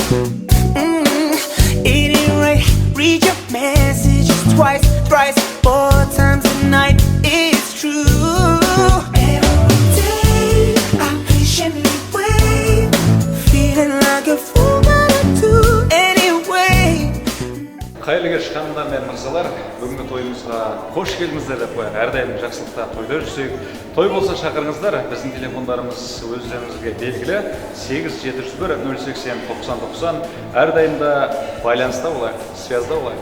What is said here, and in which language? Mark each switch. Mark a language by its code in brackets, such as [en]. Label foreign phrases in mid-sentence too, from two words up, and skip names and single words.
[en] It ain't right, read your messages twice, thrice, 4 times a night. It's true. Every day I patiently wait, feeling like a fool, but I do anyway. [kk] Қайырлы кеш қанымдар мен мырзалар, бүгінгі тойымызға қош келдіңіздер деп қояйық. Әрдайым жақсылықта тойда жүрсек, той болса шақырыңыздар. Біздің телефондарымыз өздеріңізге белгілі 8701-080-90-90. Әрдайым да байланыста болайық, связда болайық.